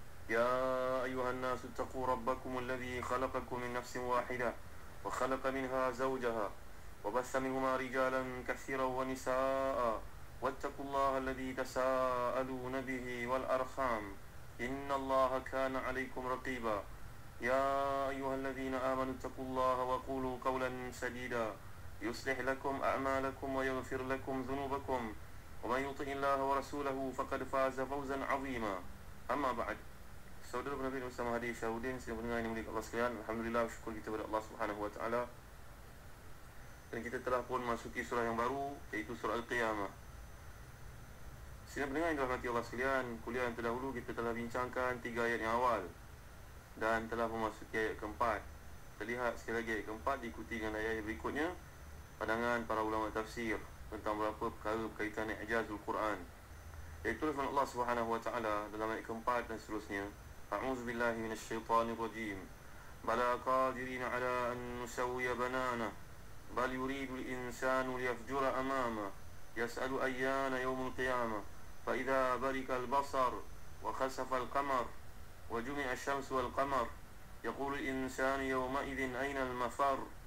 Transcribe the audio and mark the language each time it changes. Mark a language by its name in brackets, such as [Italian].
[Arabic] يا أيها الناس اتقوا ربكم الذي خلقكم من نفس واحدة وخلق منها زوجها وبث منهما رجالا كثيرا ونساء واتقوا الله الذي تساءلون به والأرحام إن الله كان عليكم رقيبا يا أيها الذين آمنوا اتقوا الله وقولوا قولا سديدا يصلح لكم أعمالكم ويغفر لكم ذنوبكم ومن يطع الله ورسوله فقد فاز فوزا عظيما. أما بعد, [Malay] saudara Nabi bersama hadir Syahudin, sedang mendengar yang mulia Allah sekalian. Alhamdulillah, syukur kita kepada Allah Subhanahu Wa Taala. Dan kita telah pun masuki surah yang baru, iaitu surah Al-Qiyamah. Sedang mendengar yang dirahmati Allah sekalian, kuliah yang terdahulu kita telah bincangkan 3 ayat yang awal dan telah memasuki ayat keempat. Kita lihat sekali lagi ayat keempat, diikuti dengan ayat berikutnya, pandangan para ulama tafsir tentang beberapa perkara berkaitan dengan ijazul Quran. Iaitu firman Allah Subhanahu Wa Taala dalam ayat keempat dan seterusnya. [Arabic] أعوذ بالله من الشيطان الرجيم بلى قادرين على أن نسوي بنانه بل يريد الإنسان ليفجر أمامه يسأل أيان يوم القيامة فإذا برق البصر وخسف القمر وجمع الشمس والقمر يقول الإنسان يومئذ أين المفر